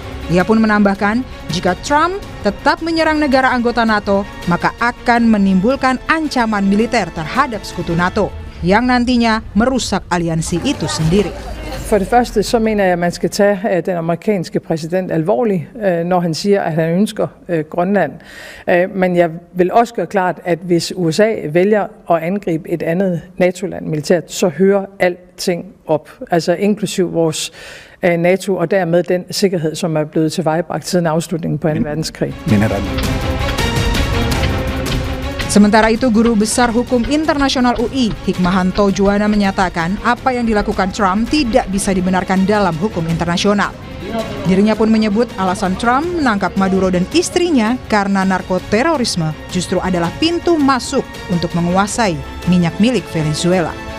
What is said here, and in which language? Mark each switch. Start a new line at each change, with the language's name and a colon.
Indonesian: Ia pun menambahkan, jika Trump tetap menyerang negara anggota NATO, maka akan menimbulkan ancaman militer terhadap sekutu NATO, yang nantinya merusak aliansi itu sendiri.
Danish: For det første, så mener jeg, at man skal tage den amerikanske præsident alvorligt, når han siger, at han ønsker Grønland. Men jeg vil også gøre klart, at hvis USA vælger at angribe et andet NATO-land militært, så hører alting op. Altså inklusiv vores NATO og dermed den sikkerhed, som er blevet tilvejebragt siden afslutningen på 2. verdenskrig.
Indonesian: Sementara itu, Guru Besar Hukum Internasional UI, Hikmahanto Juwana menyatakan apa yang dilakukan Trump tidak bisa dibenarkan dalam hukum internasional. Dirinya pun menyebut alasan Trump menangkap Maduro dan istrinya karena narkoterorisme justru adalah pintu masuk untuk menguasai minyak milik Venezuela.